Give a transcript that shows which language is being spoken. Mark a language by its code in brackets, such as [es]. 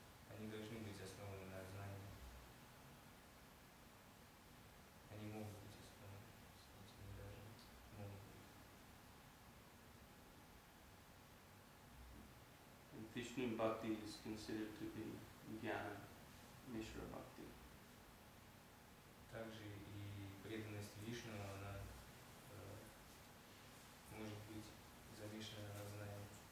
[ru] Они должны быть основаны на знании. Они могут быть основаны, кстати, не должны, могут быть. [en] And Vishnu bhakti is considered to be jnana, Mishra bhakti. [ru] Также и преданность Вишну, она может быть замешана на знании.